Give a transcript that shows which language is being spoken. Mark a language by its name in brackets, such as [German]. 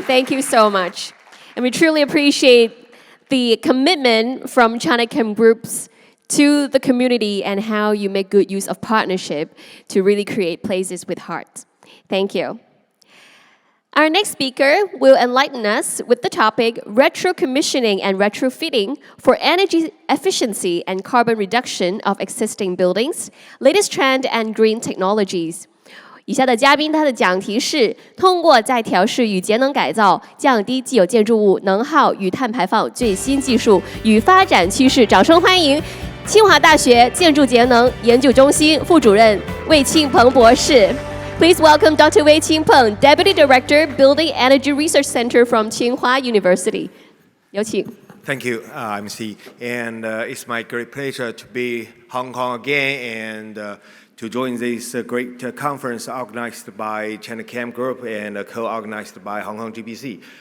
[English] Thank you so much. And we truly appreciate the commitment from Chinachem Groups to the community and how you make good use of partnership to really create places with heart. Thank you. Our next speaker will enlighten us with the topic retro-commissioning and retrofitting for energy efficiency and carbon reduction of existing buildings, latest trend and green technologies. [Chinese] 以下的嘉宾他的讲题是通过再调试与节能改造，降低既有建筑物能耗与碳排放最新技术与发展趋势。掌声欢迎清华大学建筑节能研究中心副主任魏庆鹏博士。 [English] Please welcome Dr. Wei Qingpeng, Deputy Director, Building Energy Research Center from Tsinghua University. [Chinese] 有请。 [English] Thank you, MC. And it's my great pleasure to be Hong Kong again and to join this great conference organized by Chinachem Group and co-organized by HKGBC.